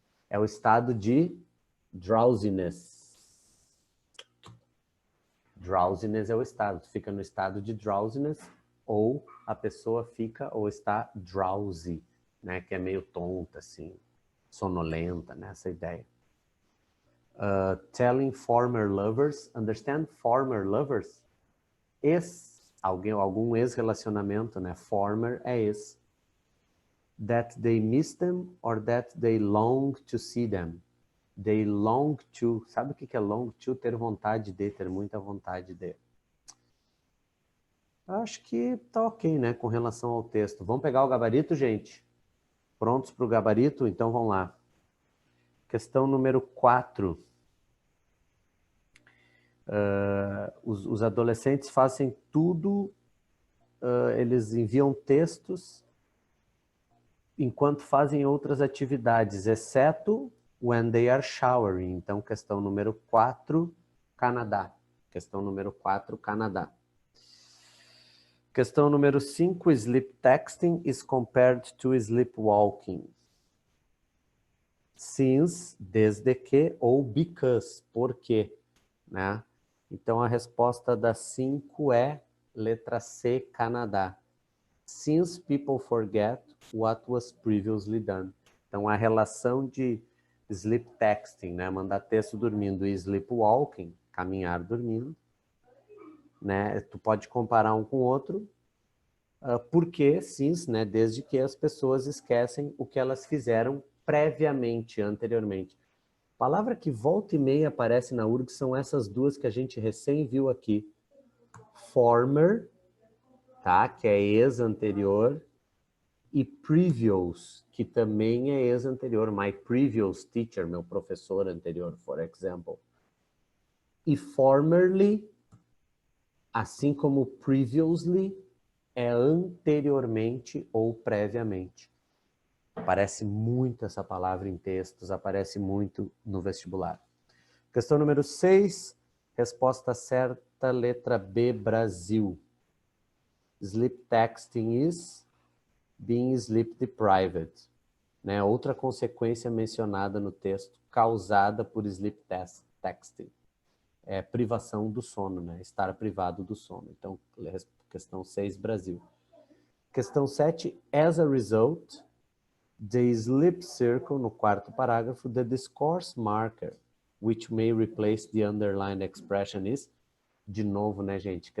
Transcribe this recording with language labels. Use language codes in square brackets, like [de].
[pt] É o estado de drowsiness. Drowsiness é o estado, tu fica no estado de drowsiness, ou a pessoa fica ou está drowsy, né, que é meio tonta, assim, sonolenta, né, essa ideia. [en] Telling former lovers, understand former lovers? [pt] Algum ex-relacionamento, né? Former é ex. [en] That they miss them or that they long to see them. They long to. [pt] Sabe o que é [en] long to? [pt] Ter vontade de, ter muita vontade de. Acho que tá ok, né? Com relação ao texto. Vamos pegar o gabarito, gente? Prontos para o gabarito? Então vamos lá. Questão número 4. Os adolescentes fazem tudo, eles enviam textos enquanto fazem outras atividades, exceto [en] when they are showering. [pt] Então, questão número 4, Canadá. Questão número 4, Canadá. Questão número 5, [en] sleep texting is compared to sleepwalking. [pt] Since, desde que, ou because, por quê, né? Então, a resposta da 5 é letra C, Canadá. [en] Since people forget what was previously done. [pt] Então, a relação de sleep texting, né? Mandar texto dormindo, e sleepwalking, caminhar dormindo, né? Tu pode comparar um com o outro, porque, since, né, desde que as pessoas esquecem o que elas fizeram previamente, anteriormente. A palavra que volta e meia aparece na URG são essas duas que a gente recém viu aqui. Former, tá, que é ex-anterior, e previous, que também é ex-anterior. [en] My previous teacher, [pt] meu professor anterior, [en] for example. [pt] E formerly, assim como previously, é anteriormente ou previamente. Aparece muito essa palavra em textos, aparece muito no vestibular. Questão número 6, resposta certa, letra B, Brasil. [en] Sleep texting is being sleep deprived. [pt] Né? Outra consequência mencionada no texto, causada por sleep texting. É privação do sono, né? Estar privado do sono. Então, questão 6, Brasil. Questão 7, [en] as a result, the sleep circle, [pt] no quarto parágrafo, [en] the discourse marker, which may replace the underlined expression is, [pt] de novo, né, gente?